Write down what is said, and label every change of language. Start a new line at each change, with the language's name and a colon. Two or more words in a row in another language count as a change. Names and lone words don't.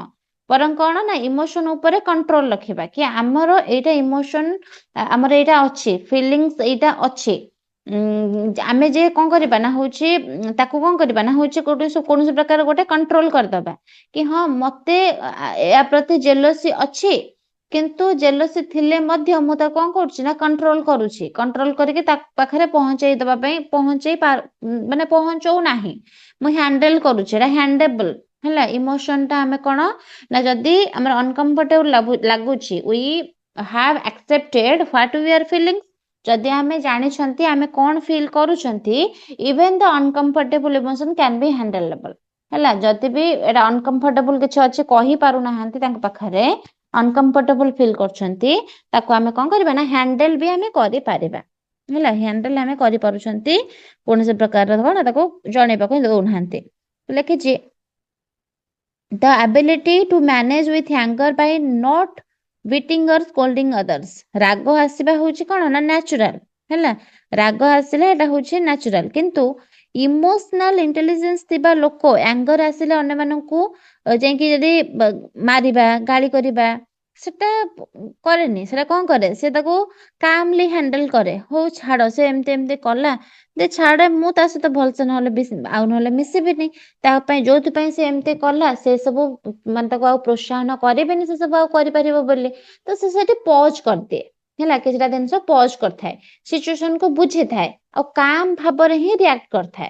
Odia: ବରଂ କଣ ନା ଇମୋସନ ଉପରେ କଣ୍ଟ୍ରୋଲ ରଖିବା କି ଆମର ଏଇଟା ଇମୋସନ, ଆମର ଏଇଟା ଅଛି, ଫିଲିଙ୍ଗସ୍ ଏଇଟା ଅଛି, ଆମେ ଯେ କଣ କରିବା ନା ହଉଛି ତାକୁ କଣ କରିବା ନା ହଉଛି କୌଣସି ପ୍ରକାର ଗୋଟେ କଣ୍ଟ୍ରୋଲ କରିଦବା କି ହଁ ମତେ ୟା ପ୍ରତି ଜେଲସି ଅଛି, କିନ୍ତୁ ଜେଲସି ଥିଲେ ମଧ୍ୟ ମୁଁ ତାକୁ କଣ କରୁଛି ନା କଣ୍ଟ୍ରୋଲ କରୁଛି, କଣ୍ଟ୍ରୋଲ କରିକି ତା ପାଖରେ ପହଞ୍ଚେଇ ଦେବା ପାଇଁ ମାନେ ପହଞ୍ଚଉ ନାହିଁ, ମୁଁ ହ୍ୟାଣ୍ଡେଲ କରୁଛି, ଏଟା ହ୍ୟାଣ୍ଡେବଲ ହେଲା। ଇମୋସନ ଟା ଆମେ କଣ ନା ଯଦି ଆମର ଅନକମ୍ଫର୍ଟେବଲ ଲାଗୁଛି,
English: we have accepted what we are feeling,
Odia: ଯଦି ଆମେ ଜାଣିଛନ୍ତି ଆମେ କଣ ଫିଲ୍ କରୁଛନ୍ତି,
English: even the uncomfortable emotion can be handleable
Odia: ହେଲା। ଯଦି ବି ଏଟା ଅନକମ୍ଫର୍ଟେବଲ କିଛି ଅଛି କହି ପାରୁନାହାନ୍ତି ତାଙ୍କ ପାଖରେ, ଅନକମ୍ଫର୍ଟେବଲ ଫିଲ୍ କରୁଛନ୍ତି, ତାକୁ ଆମେ କଣ କରିବା ନା ହ୍ୟାଣ୍ଡେଲ ବି ଆମେ କରିପାରିବା ହେଲା। ହ୍ୟାଣ୍ଡେଲ ଆମେ କରିପାରୁଛନ୍ତି, କୌଣସି ପ୍ରକାରର କଣ ତାକୁ ଜଣେଇବାକୁ ଦଉନାହାନ୍ତି।
English: ଲେଖିଛି the ability to manage with anger by not beating or scolding others।
Odia: ରାଗ ଆସିବା ହଉଛି କଣ ନା ନ୍ୟାଚୁରାଲ ହେଲା, ରାଗ ଆସିଲେ ଏଟା ହଉଛି ନ୍ୟାଚୁରାଲ, କିନ୍ତୁ
English: emotional intelligence
Odia: ଥିବା ଲୋକ ଆଙ୍ଗର ଆସିଲେ ଅନ୍ୟମାନଙ୍କୁ ଯାଇକି ଯଦି ମାରିବା ଗାଳି କରିବା ସେଟା କରେନି, ସେଟା କଣ କରେ, ସେ ତାକୁ
English: calmly handle
Odia: କରେ, ହଉ ଛାଡ ସେ ଏମିତି ଏମିତି କଲା, ଯେ ଛାଡ ମୁଁ ତା ସହିତ ଭଲସେ ଆଉ ନହେଲେ ମିଶିବିନି, ତା ପାଇଁ ଯୋଉଥିପାଇଁ ସେ ଏମିତି କଲା ସେ ସବୁ ମାନେ ତାକୁ ଆଉ ପ୍ରୋତ୍ସାହନ କରିବେନି ସେ ସବୁ ଆଉ କରିପାରିବ ବୋଲି, ତ ସେ ସେଠି ପଜ କରିଦିଏ ହେଲା, କିଛିଟା ଜିନିଷ ପଜ କରିଥାଏ, ସିଚୁଏସନକୁ ବୁଝିଥାଏ ଆଉ କାମ ଭାବରେ ହିଁ ରିଆକ୍ଟ କରିଥାଏ।